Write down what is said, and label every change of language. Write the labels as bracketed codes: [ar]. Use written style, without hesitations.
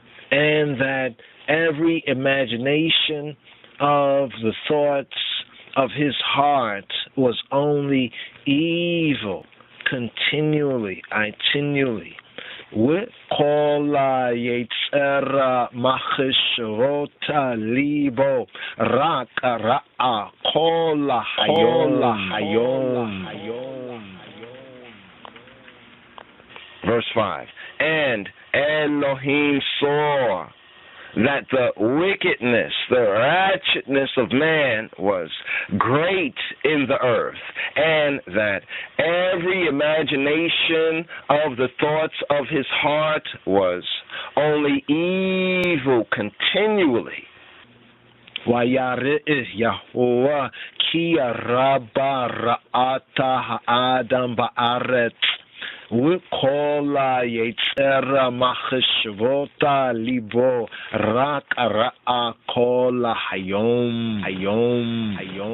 [en] And that every imagination of the thoughts of his heart was only evil, continually, itinerally. [he] וכל היצר מחשבות ליבו רק רע כל היום. [en] Verse 5. And Elohim saw that the wickedness, the ratchetness of man was great in the earth, and that every imagination of the thoughts of his heart was only evil continually. [he] Wayare Yahweh ki rabba ra'ata ha'adam ba'aretz וכל היצר מחשבות ליבו רק רע כל היום.